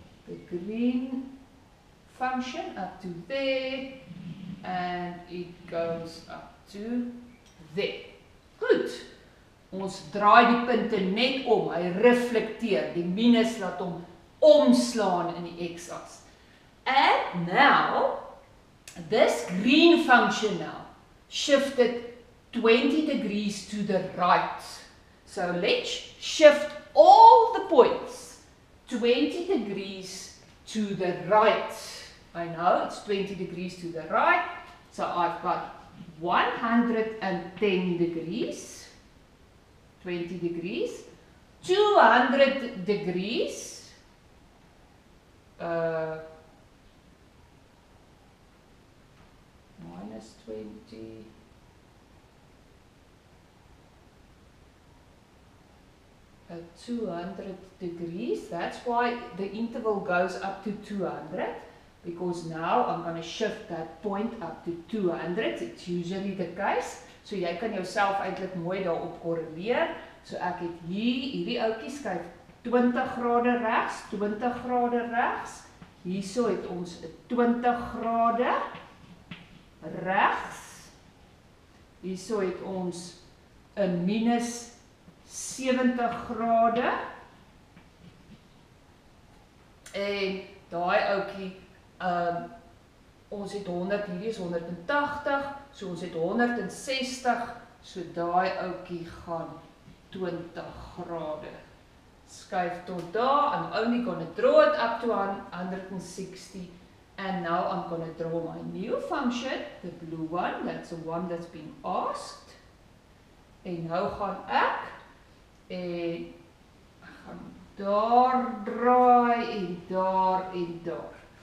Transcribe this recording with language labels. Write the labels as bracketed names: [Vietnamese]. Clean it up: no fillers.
[English] The green function up to there, and it goes up to there. [Afrikaans] Goed, ons draai die punte net om, hy reflekteer, die minus laat hom omslaan in die x-as. [English] And now, this green function now shifted 20 degrees to the right. So let's shift all the points 20 degrees to the right. I know it's 20 degrees to the right, so I've got 110 degrees, 20 degrees, 200 degrees, -20, at 200 degrees. That's why the interval goes up to 200, because now I'm going to shift that point up to 200. It's usually the case. [Afrikaans] So jy kan jouself eintlik mooi daarop korreleer. So ek het hierdie ouetjie skuif 20 grade regs, 20 grade regs. Hierso het ons 20 grade regs. Hierso het ons 'n minus 70 grade. En daai ouetjie, ons het 100, hierdie is 180, so ons het 160, so daai ouetjie gaan 20 grade. Skuif tot daar, [English] I'm only going to draw it up to 160, and now I'm going to draw my new function, the blue one, that's the one that's been asked. [Afrikaans] En nou gaan ek gaan daar draai en daar en daar.